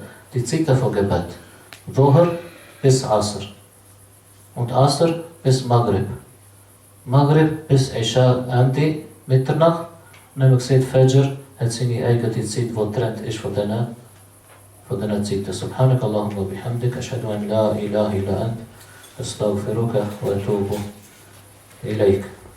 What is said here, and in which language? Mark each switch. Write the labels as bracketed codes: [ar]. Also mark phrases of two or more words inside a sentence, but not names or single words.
[de] Die Zeiten von Gebet. Dhuhr bis Asr. Und Asr bis Maghrib. Maghrib bis Isha, Ende, Mitternacht. Und dann haben wir gesagt, Fajr hat seine eigene Zeit, die trennt ist von diesen Zeiten. [ar] سبحانك اللهم وبحمدك أشهد أن لا إله إلا أنت أستغفرك وأتوب إليك.